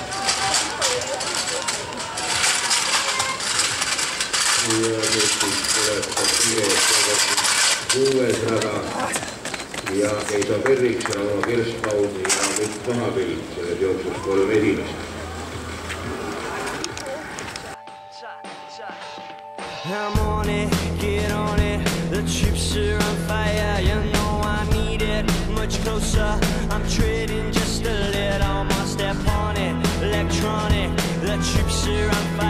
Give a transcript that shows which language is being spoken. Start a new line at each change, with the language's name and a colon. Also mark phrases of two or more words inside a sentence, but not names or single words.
Estonian: Ja nüüd siis tuleb kuues rada ja Keiso Perriks, Rauno Kirspaun ja Mikk Vahapill selles jooksus 3 esimest.
English: I'm on it, get on it, the troops are on fire, you know I need it, much closer, I'm treading just a little more, step on it, electronic, the troops are on